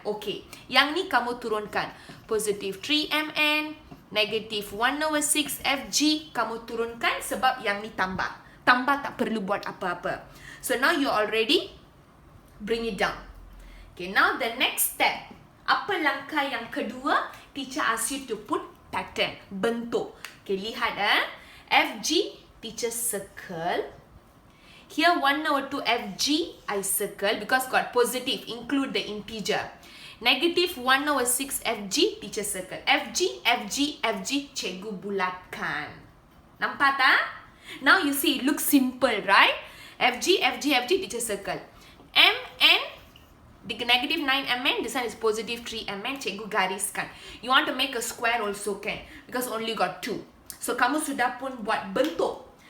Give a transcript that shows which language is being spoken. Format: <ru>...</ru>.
<ms>Okay, yang ni kamu turunkan. Positive 3mn, negative 1/6 Fg, kamu turunkan sebab yang ni tambah. Tambah tak perlu buat apa-apa.</ms> <en>So now you already bring it down. Okay, now the next step.</en> <ms>Apa langkah yang kedua?</ms> <en>Teacher ask you to put pattern, bentuk. Okay, lihat Fg, teacher circle. Here 1/2 Fg, I circle because got positive, include the integer.</en> <ms>Negative 1/6 Fg,</ms> <en>teacher circle.</en> <ms>Fg, Fg, Fg, cikgu bulatkan. Nampak tak?</ms> <en>Now you see, it looks simple, right? Fg, Fg, Fg, teacher circle. Mn, the negative 9mn, this one is positive 3mn,</en> <ms>cikgu gariskan.</ms> <en>You want to make a square also can, because only got 2.</en> <ms>So, kamu sudah pun buat bentuk.</ms>